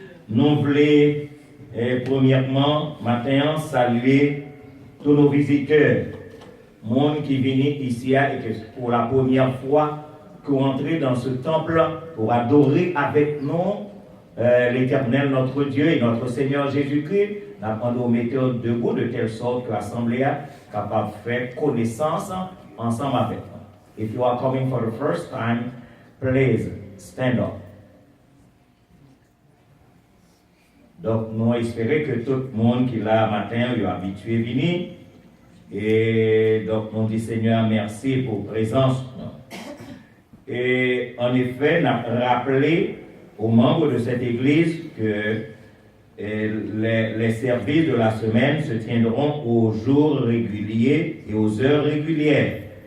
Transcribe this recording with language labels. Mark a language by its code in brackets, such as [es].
[fr] Nous voulons, premièrement, maintenant, saluer tous nos visiteurs, monde qui viennent ici et que pour la première fois pour entrer dans ce temple pour adorer avec nous l'Éternel, notre Dieu et notre Seigneur Jésus-Christ. Nous nous mettons debout de telle sorte que l'Assemblée est capable de faire connaissance ensemble avec nous. [en] If you are coming for the first time, please stand up. [fr] Donc, nous espérons que tout le monde qui est là matin est habitué à venir. Et donc, nous disons Seigneur, merci pour la présence. Et en effet, nous avons rappelé aux membres de cette église que les services de la semaine se tiendront aux jours réguliers et aux heures régulières.